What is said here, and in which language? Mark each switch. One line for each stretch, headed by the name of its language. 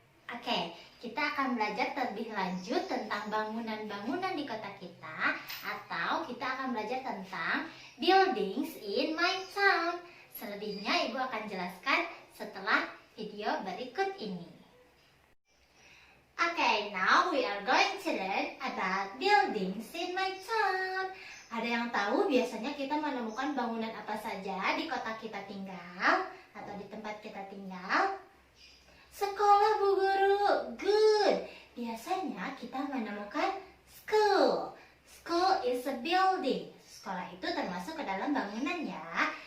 Indonesian: Oke, kita akan belajar terlebih lanjut tentang bangunan-bangunan di kota kita, atau kita akan belajar tentang
English: buildings in my town.
Indonesian: Selebihnya Ibu akan jelaskan setelah video berikut ini.
English: Oke, now we are going to learn about buildings in my town.
Indonesian: Ada yang tahu biasanya kita menemukan bangunan apa saja di kota kita tinggal atau di tempat kita tinggal? Sekolah, Bu Guru. Good. Biasanya kita menemukan school.
English: School is a building.
Indonesian: Sekolah itu termasuk ke dalam bangunan ya.